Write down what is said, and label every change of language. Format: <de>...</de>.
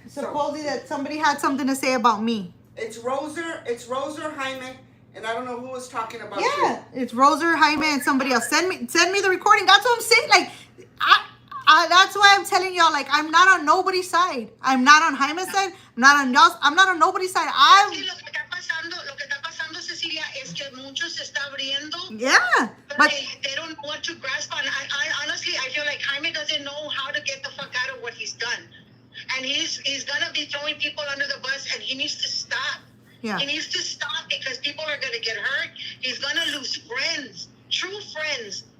<en>Supposedly that somebody had something to say about me. It's Roser, Jaime, And I don't know who was talking about Yeah, it's Roser, Jaime, and somebody else. Send me the recording. That's what I'm saying. Like, that's why I'm telling y'all. Like, I'm not on nobody's side. I'm not on Jaime's side. I'm not on y'all's. I'm not on nobody's side.</en> <es>Sí, lo que está pasando, Cecilia, es que mucho se está abriendo.</es> <en>Yeah, But but they don't know what to grasp on. I honestly, I feel like Jaime doesn't know how to get the fuck out of what he's done. And he's gonna be throwing people under the bus, and he needs to stop. yeah, He needs to stop because people are gonna get hurt. He's gonna lose friends, true friends.</en>